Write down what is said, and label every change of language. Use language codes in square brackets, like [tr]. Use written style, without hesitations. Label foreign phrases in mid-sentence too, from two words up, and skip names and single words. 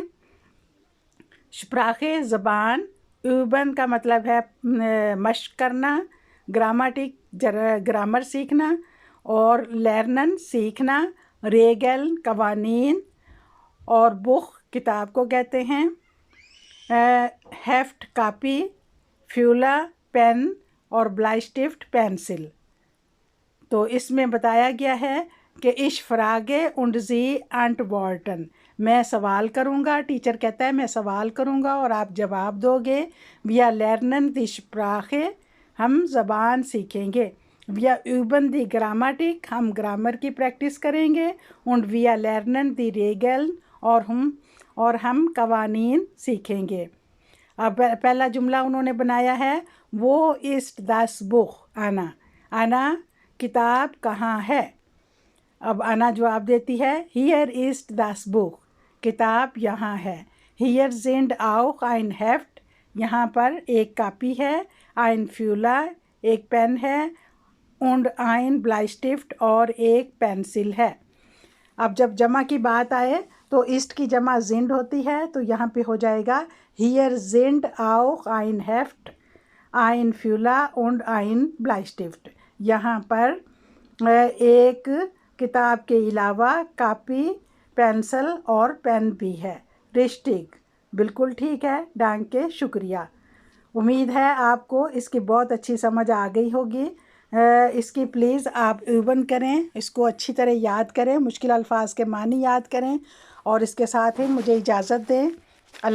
[ur] شپراخے زبان, اوبن کا مطلب ہے مشق کرنا, گرامٹک گرامر سیکھنا اور لرنن سیکھنا, ریگل قوانین اور بخ کتاب کو کہتے ہیں. ہیفٹ کاپی, فیولا پین اور بلائسٹفٹ پینسل. تو اس میں بتایا گیا ہے کہ [de] ich frage und Sie antworten [ur] میں سوال کروں گا, ٹیچر کہتا ہے میں سوال کروں گا اور آپ جواب دو گے. [de] wir lernen die Sprache [ur] ہم زبان سیکھیں گے. [de] wir üben die Grammatik [ur] ہم گرامر کی پریکٹس کریں گے. [de] und wir lernen die Regeln [ur] اور ہم قوانین سیکھیں گے. اب پہلا جملہ انہوں نے بنایا ہے [de] wo ist das Buch [ur] انا کتاب کہاں ہے. اب انا جواب دیتی ہے [de] hier ist das Buch [ur] کتاب یہاں ہے. [de] hier sind auch ein Heft [ur] یہاں پر ایک کاپی ہے. [de] ein Füller [ur] ایک پین ہے. [de] und ein Bleistift [ur] اور ایک پینسل ہے. اب جب جمع کی بات آئے تو ist کی جمع sind ہوتی ہے, تو یہاں پہ ہو جائے گا [de] hier sind auch ein Heft, ein Füller und ein Bleistift. [ur] یہاں پر ایک کتاب کے علاوہ کاپی, پینسل اور پین بھی ہے. رشٹک بالکل ٹھیک ہے. ڈانکے شکریہ. امید ہے آپ کو اس کی بہت اچھی سمجھ آ گئی ہوگی. اس کی پلیز آپ ایون کریں, اس کو اچھی طرح یاد کریں, مشکل الفاظ کے معنی یاد کریں اور اس کے ساتھ ہی مجھے اجازت دیں.